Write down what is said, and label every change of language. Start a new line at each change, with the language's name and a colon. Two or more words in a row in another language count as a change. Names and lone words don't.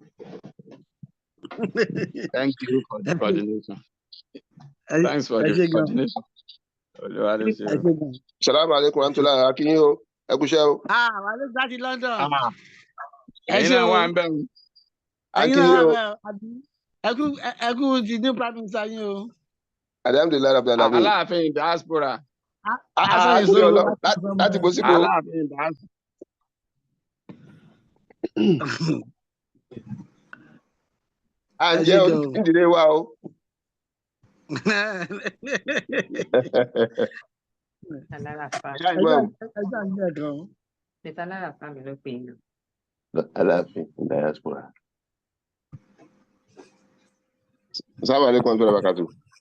English: Thank you for the coordination. Thanks for the coordination.
Arabic: السلام عليكم ورحمة الله وبركاته.
Yoruba: Ẹ kú iṣẹ́ o. Wà ló láti London. Ẹ̀yin náà wà ń bẹ̀ wọ́n. Ẹ̀yin náà wà bẹ̀ wọ́n. Ẹ kú ti
English: new prime minister
Yoruba: yín o.
Arabic: الحمد لله رب العالمين.
Yoruba: Aláàfin diaspora. Láti bó síbò. Aláàfin diaspora. À ń jẹ́ ìdílé wa o. Aláàfin diaspora.
Arabic: السلام عليكم ورحمة الله وبركاته.